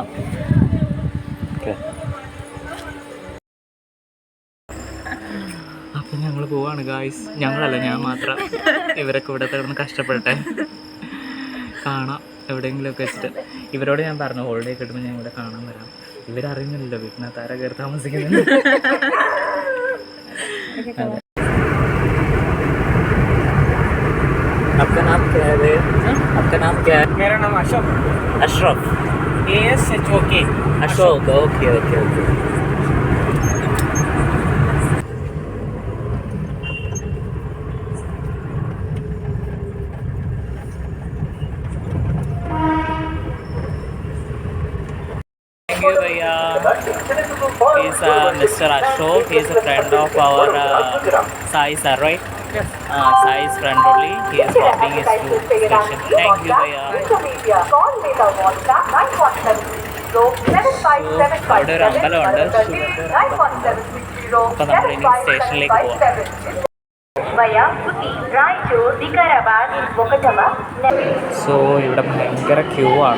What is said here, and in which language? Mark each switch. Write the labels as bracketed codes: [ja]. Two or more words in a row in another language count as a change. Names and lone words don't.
[ml] ഓക്കെ. അപ്പം ഞങ്ങൾ പോവാണ് ഗായ്സ്. ഞങ്ങളല്ല, ഞാൻ മാത്രം. ഇവരൊക്കെ ഇവിടെ കിടന്ന് കഷ്ടപ്പെടട്ടെ. കാണാം എവിടെയെങ്കിലുമൊക്കെ വെച്ചിട്ട്. ഇവരോട് ഞാൻ പറഞ്ഞു ഹോളിഡേ കിട്ടുമ്പോൾ ഞാൻ ഇവിടെ കാണാൻ വരാം. ഇവരറിയുന്നില്ലല്ലോ വീട്ടിനകത്ത് ആരാ കയറി താമസിക്കുന്നത്. [hi] आपका नाम क्या है? आपका नाम क्या है? मेरा नाम अशोक. अशरफ. ASHOK. अशोक. [en] okay okay okay. Thank you भैया. He's Mr. Ashok. He's a friend of our Sai sir, right? Yes. Sai's friend only. He is dropping his food station. Thank you [ml] भैया. അവിടെ ഒരു അമ്പലമുണ്ട്. അപ്പോൾ നമ്മൾ ഇനി സ്റ്റേഷനിലേക്ക് പോവാം. സോ ഇവിടെ ഭയങ്കര ക്യൂ ആണ്.